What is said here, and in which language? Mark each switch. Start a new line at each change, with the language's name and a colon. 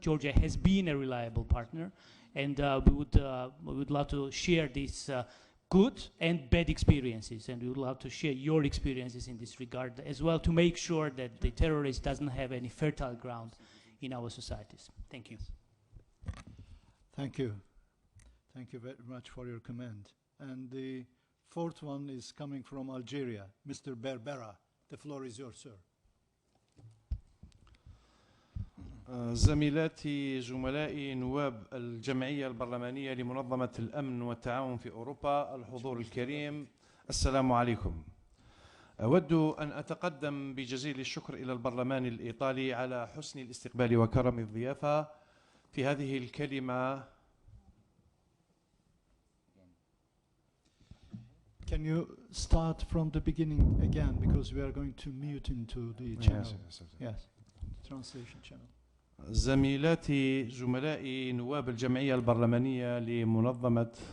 English: Georgia has been a reliable partner, and we would love to share these good and bad experiences, and we would love to share your experiences in this regard as well, to make sure that the terrorist doesn't have any fertile ground in our societies. Thank you. Thank you. Thank you very much for your comment. And the fourth one is coming from Algeria. Mr. Berbera, the floor is yours, sir.
Arabic: زميلاتي زملائي نواب الجمعية البرلمانية لمنظمة الأمن والتعاون في أوروبا، الحضور الكريم، السلام عليكم. أود أن أتقدم بجزيل الشكر إلى البرلمان الإيطالي على حسن الاستقبال وكرم الضيافة في هذه الكلمة.
English: Can you start from the beginning again, because we are going to mute into the channel. Yes, translation channel.
Arabic: زميلاتي زملائي نواب الجمعية البرلمانية لمنظمة